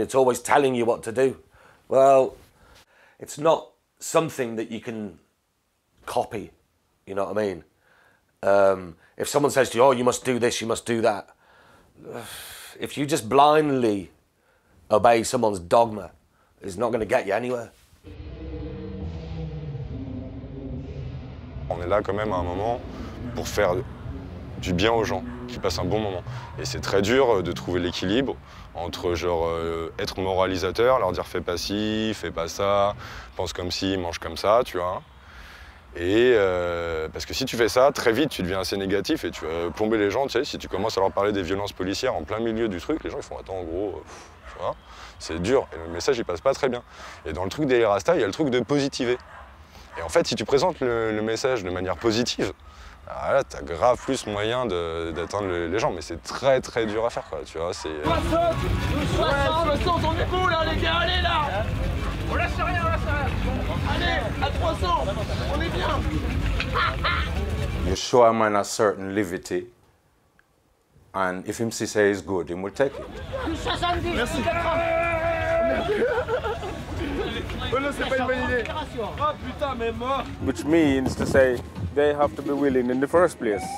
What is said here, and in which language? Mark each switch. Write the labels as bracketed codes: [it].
[en] It's always telling you what to do. Well, it's not something that you can copy, you know what I mean? If someone says to you, oh, you must do this, you must do that, if you just blindly obey someone's dogma, it's not going to get you anywhere. [fr] On est là quand même à un moment pour faire du bien aux gens, qui passent un bon moment. Et c'est très dur de trouver l'équilibre entre genre être moralisateur, leur dire fais pas ci, fais pas ça, pense comme ci, mange comme ça, tu vois. Et parce que si tu fais ça, très vite tu deviens assez négatif et tu vas plomber les gens, tu sais, si tu commences à leur parler des violences policières en plein milieu du truc, les gens ils font attends en gros, tu vois, c'est dur et le message il passe pas très bien. Et dans le truc des Rasta, il y a le truc de positiver. Et en fait, si tu présentes le message de manière positive, alors là, t'as grave plus moyen d'atteindre les gens, mais c'est très très dur à faire, quoi, tu vois, c'est... 60, on est beau là, les gars, allez là. On lâche rien, on lâche rien. Allez, à 300, on est bien. [en] You show a man a certain levity, and if him say is good, he will take it. [fr] Merci. [en] Which means to say they have to be willing in the first place.